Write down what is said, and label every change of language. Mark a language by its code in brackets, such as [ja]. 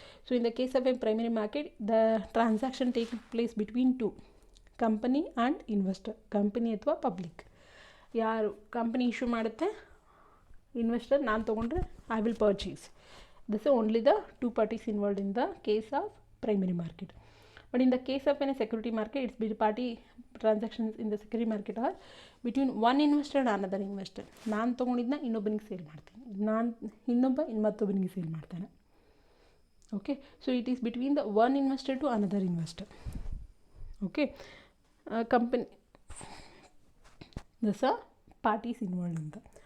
[en] So in the case of a primary market the transaction take place between two company and investor. [kn] Company ಅಥವಾ public, ಯಾರು company issue ಮಾಡುತ್ತೆ, investor ನಾನು ತೊಗೊಂಡ್ರೆ [en] I will purchase. This only the two parties involved in the case of primary market. But in the case of a security market, it's between party transactions in the security market are between one investor and another investor. [kn] ನಾನು ತೊಗೊಂಡಿದ್ದನ್ನ ಇನ್ನೊಬ್ಬನಿಗೆ sale ಮಾಡ್ತೀನಿ, ಇನ್ನೊಬ್ಬ ಮತ್ತೊಬ್ಬನಿಗೆ sale ಮಾಡ್ತಾನೆ. [en] Okay, so it is between the one investor to another investor. Okay, company these parties involved ಅಂತ.